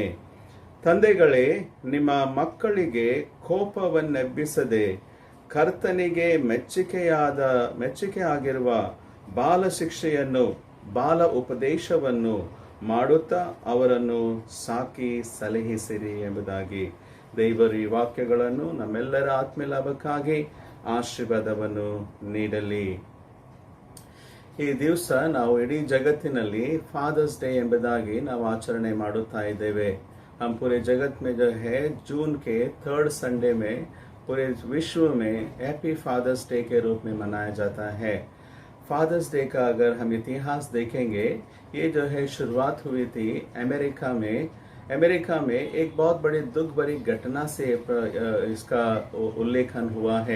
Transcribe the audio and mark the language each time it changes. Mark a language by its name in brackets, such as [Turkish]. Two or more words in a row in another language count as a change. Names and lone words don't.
[Kannada] ತಂದೆಗಳೇ, ನಿಮ್ಮ ಮಕ್ಕಳಿಗೆ ಕೋಪವನ್ನೆಬ್ಬಿಸದೆ ಕರ್ತನಿಗೆ ಮೆಚ್ಚುಗೆ ಆಗಿರುವ ಬಾಲ ಶಿಕ್ಷೆಯನ್ನು, ಬಾಲ ಉಪದೇಶವನ್ನು ಮಾಡುತ್ತಾ ಅವರನ್ನು ಸಾಕಿ ಸಲಹಿಸಿರಿ ಎಂಬುದಾಗಿ ದೇವರು ಈ ವಾಕ್ಯಗಳನ್ನು ನಮ್ಮೆಲ್ಲರ ಆತ್ಮೀಯ ಲಾಭಕ್ಕಾಗಿ ಆಶೀರ್ವಾದವನ್ನು ನೀಡಲಿ. ಈ ದಿವಸ ನಾವು ಇಡೀ ಜಗತ್ತಿನಲ್ಲಿ [English] Father's Day [Kannada] ಎಂಬುದಾಗಿ ನಾವು ಆಚರಣೆ ಮಾಡುತ್ತಾ ಇದ್ದೇವೆ. [Hindi] हम पूरे जगत में जो है जून के [English] 3rd Sunday [Hindi] में पूरे विश्व में [English] Happy Father's Day [Hindi] के रूप में मनाया जाता है. [English] Father's Day [Hindi] का अगर हम इतिहास देखेंगे, ये जो है शुरुआत हुई थी अमेरिका में एक बहुत बड़ी दुख भरी घटना से इसका उल्लेखन हुआ है.